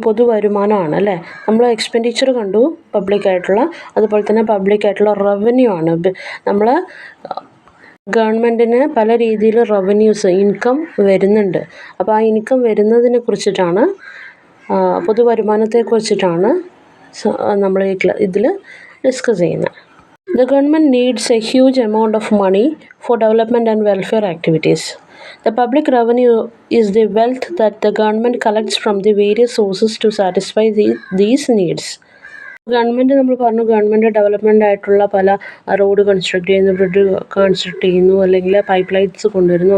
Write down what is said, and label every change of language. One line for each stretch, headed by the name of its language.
Malayalam: പൊതുവരുമാനമാണ് അല്ലേ. നമ്മൾ എക്സ്പെൻഡിച്ചർ കണ്ടു പബ്ലിക്കായിട്ടുള്ള, അതുപോലെ തന്നെ പബ്ലിക്കായിട്ടുള്ള റവന്യൂ ആണ്. നമ്മൾ ഗവൺമെൻറ്റിന് പല രീതിയിൽ റവന്യൂസ് ഇൻകം വരുന്നുണ്ട്. അപ്പോൾ ആ ഇൻകം വരുന്നതിനെ കുറിച്ചിട്ടാണ്, പൊതുവരുമാനത്തെക്കുറിച്ചിട്ടാണ് നമ്മൾ ഇതിൽ ഡിസ്കസ് ചെയ്യുന്നത്.
English: The government needs a huge amount of money for development and welfare activities. The public revenue is the wealth that the government collects from the various sources to satisfy these needs.
Malayalam: Government നമ്മൾ പറഞ്ഞു, government development ആയിട്ടുള്ള പല road construct ചെയ്യുന്നു, bridge construct ചെയ്യുന്നു, അല്ലെങ്കിൽ pipe lines കൊണ്ടുവരുന്നു.